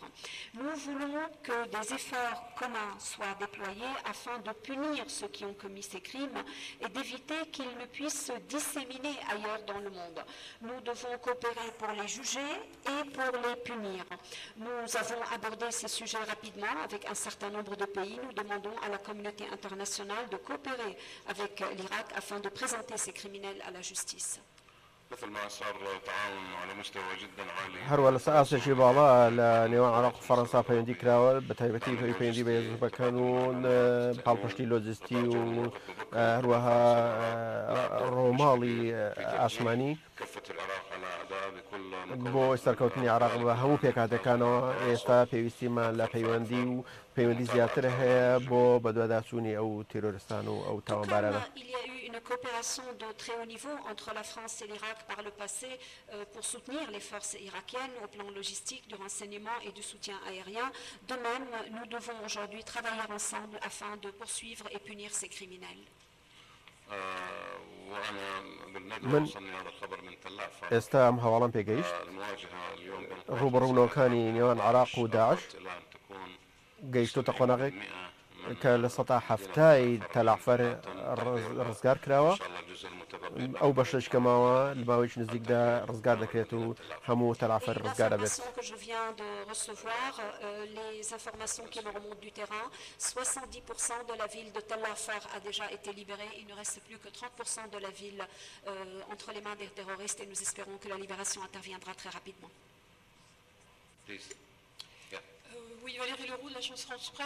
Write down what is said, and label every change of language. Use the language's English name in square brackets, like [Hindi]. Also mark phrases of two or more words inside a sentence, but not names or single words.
[French] Nous voulons que des efforts communs soient déployés afin de punir ceux qui ont commis ces crimes et d'éviter qu'ils ne puissent se disséminer ailleurs dans le monde. Nous devons coopérer pour les juger et pour les punir. Nous avons abordé ces sujets rapidement avec un certain nombre de pays. Nous demandons à la communauté internationale de coopérer avec l'Irak afin de présenter ces criminels à la justice. [Central Kurdish] هەروە لە ئاسێکی باڵا لە نێوان عراق و فەڕەنسا پەیوەندی کراوە بە تایبەتی پەیوەندی بە یەکگرتوەکان و پاڵپشتی لۆجستی و هەروەها ڕۆماڵی ئاسمانی بۆ سەرکەوتنی عراق بە هەموو پێکاتەکانەوە ئێستا پێویستیمان لە پەیوەندی زیاتر هەیە بۆ بەدواداچوونی ئەو تیرۆریستان و ئەو تاوانبارانە. [French] Une coopération de très haut niveau entre la France et l'Irak par le passé pour soutenir les forces irakiennes au plan logistique, du renseignement et du soutien aérien. De même, nous devons aujourd'hui travailler ensemble afin de poursuivre et punir ces criminels. [Central Kurdish] ئێستا ئەم هەواڵەم پێگەیشت ڕوبەڕوونەوەکانی نێوان عراق و داعش گەیشتۆتە قۆناغێک کە لە ١٧٠ تەلافەر ڕزگار کراوە ئەو بەشش کەماوە لە ماوەیەکی نزیکدا ڕزگار دەکرێت و هەموو تەلافەر ڕزگار دەبێت. [French] Les informations qui me remontent du terrain, 70% de la ville de Tel Afar a déjà été libérée. Il ne reste plus que 30% de la ville entre les mains des terroristes et nous espérons que la libération interviendra très rapidement. Oui, Valérie Leroux de l'agence France Presse.